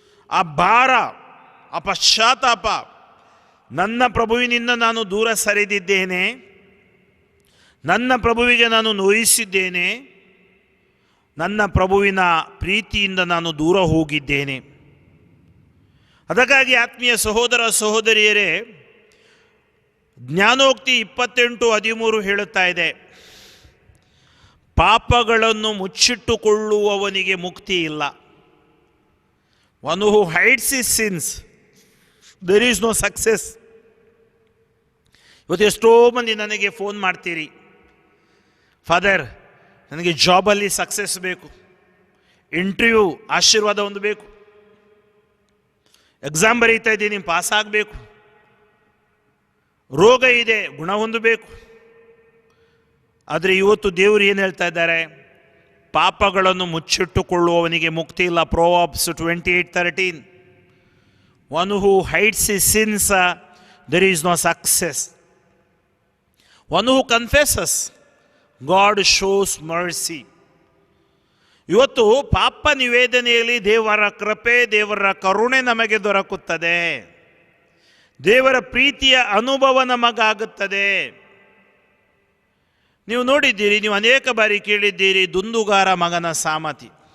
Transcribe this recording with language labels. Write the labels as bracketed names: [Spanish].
[Kannada] ಆ ಭಾರ, ಆ ಪಶ್ಚಾತ್ತಾಪ, ನನ್ನ ಪ್ರಭುವಿನಿಂದ ನಾನು ದೂರ ಸರಿದಿದ್ದೇನೆ, ನನ್ನ ಪ್ರಭುವಿಗೆ ನಾನು ನೋಯಿಸಿದ್ದೇನೆ, ನನ್ನ ಪ್ರಭುವಿನ ಪ್ರೀತಿಯಿಂದ ನಾನು ದೂರ ಹೋಗಿದ್ದೇನೆ. ಅದಕ್ಕಾಗಿ ಆತ್ಮೀಯ ಸಹೋದರ ಸಹೋದರಿಯರೇ, ಜ್ಞಾನೋಕ್ತಿ 28:13 ಹೇಳುತ್ತಾ ಇದೆ, ಪಾಪಗಳನ್ನು ಮುಚ್ಚಿಟ್ಟುಕೊಳ್ಳುವವನಿಗೆ ಮುಕ್ತಿ ಇಲ್ಲ. [English] One who hides his sins, there is no success. [Kannada] ಇವತ್ತು ಎಷ್ಟೋ ಮಂದಿ ನನಗೆ ಫೋನ್ ಮಾಡ್ತೀರಿ, ಫಾದರ್ ನನಗೆ ಜಾಬಲ್ಲಿ ಸಕ್ಸಸ್ ಬೇಕು, ಇಂಟರ್ವ್ಯೂ ಆಶೀರ್ವಾದ ಹೊಂದಬೇಕು, ಎಕ್ಸಾಮ್ ಬರೀತಾ ಇದ್ದೀನಿ ಪಾಸ್ ಆಗಬೇಕು, ರೋಗ ಇದೆ ಗುಣ ಹೊಂದಬೇಕು. ಆದರೆ ಇವತ್ತು ದೇವರು ಏನು ಹೇಳ್ತಾ ಇದ್ದಾರೆ? ಪಾಪಗಳನ್ನು ಮುಚ್ಚಿಟ್ಟುಕೊಳ್ಳುವವನಿಗೆ ಮುಕ್ತಿ ಇಲ್ಲ. [English] Proverbs 28:13. One who hides his sins, there is no success. One who confesses, God shows mercy. [Kannada] ಇವತ್ತು ಪಾಪ ನಿವೇದನೆಯಲ್ಲಿ ದೇವರ ಕೃಪೆ, ದೇವರ ಕರುಣೆ ನಮಗೆ ದೊರಕುತ್ತದೆ, ದೇವರ ಪ್ರೀತಿಯ ಅನುಭವ ನಮಗಾಗುತ್ತದೆ. ನೀವು ನೋಡಿದ್ದೀರಿ, ನೀವು ಅನೇಕ ಬಾರಿ ಕೇಳಿದ್ದೀರಿ, ದುಂದುಗಾರ ಮಗನ ಸಾಮತಿ.